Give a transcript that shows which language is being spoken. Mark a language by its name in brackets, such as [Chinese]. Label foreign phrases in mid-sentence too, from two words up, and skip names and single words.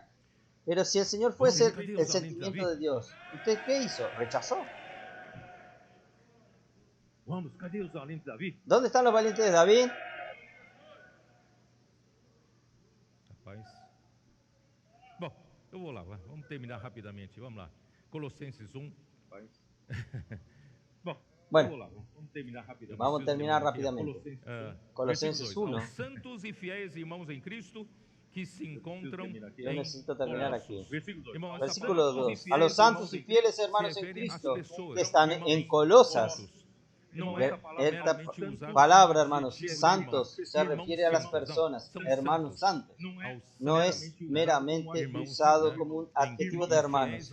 [Spanish] Pero si el Señor fuese el sentimiento de Dios, ¿usted qué hizo? Rechazó. ¿Dónde están los valientes de David? [Portuguese] Rapaz. Bom, eu vou lá, vamos terminar rapidamente. Vamos lá. Colossenses 1. [Spanish] Bueno, vamos a terminar rápidamente. Colosenses 1. [Portuguese] Aos santos e fiéis irmãos em Cristo que se encontram [Spanish] Yo necesito terminar aquí. [Portuguese] Irmão, [Spanish] Versículo 2. A los santos y fieles hermanos en Cristo que están en Colosas. Esta palabra, hermanos, santos, se refiere a las personas, hermanos santos. No es meramente usado como un adjetivo de hermanos.